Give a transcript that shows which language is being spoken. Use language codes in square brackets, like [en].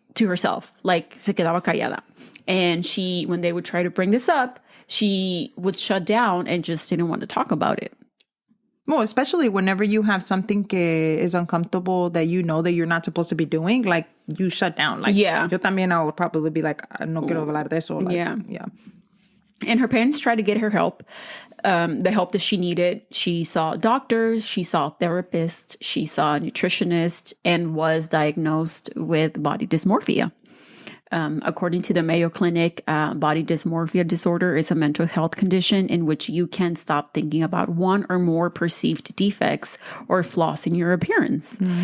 [en] to herself, like [es] se quedaba callada. [en] And when they would try to bring this up, she would shut down and just didn't want to talk about it. Well, especially whenever you have something que is uncomfortable that you know that you're not supposed to be doing, like you shut down. Like, yeah. [es] Yo también, [en] I would probably be like, [es] no quiero hablar de eso. Like, [en] yeah. Yeah. And her parents tried to get her help, the help that she needed. She saw doctors, she saw therapists, she saw a nutritionist, and was diagnosed with body dysmorphia. According to the Mayo Clinic, body dysmorphia disorder is a mental health condition in which you can't stop thinking about one or more perceived defects or flaws in your appearance.